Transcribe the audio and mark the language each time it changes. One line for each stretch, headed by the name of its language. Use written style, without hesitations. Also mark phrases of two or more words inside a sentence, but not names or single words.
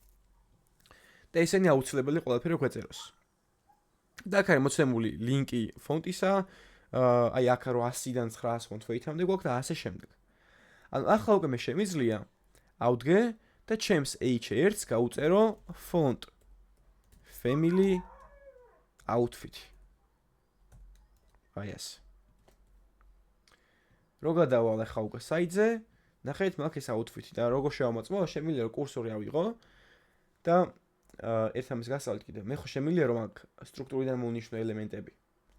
Georgian: და ესენი აუცილებელი ყველაფერი გვეწეროს. და აქ არის მოცემული ლინკი ფონტისა, აი აქ რო 100-დან 900
English: font weight-
Georgian: ამდე გვაქვს და ასე შემდეგ. ანუ ახლა უკვე მე შემიძლია ავდგე და ჩემს h1-ს გავუწერო
English: font family
Georgian: outfit. აი ეს. რო გადავალ ახლა უკვე საიტზე, ნახეთ მაგ ეს outfit-ი და როგორ შევამოწმო, შემიძლია რომ კურსორი ავიღო და ერთ ამის გასავლით კიდე მე ხო შემიძლია რომ აქ სტრუქტურიდან მოვნიშნო ელემენტები.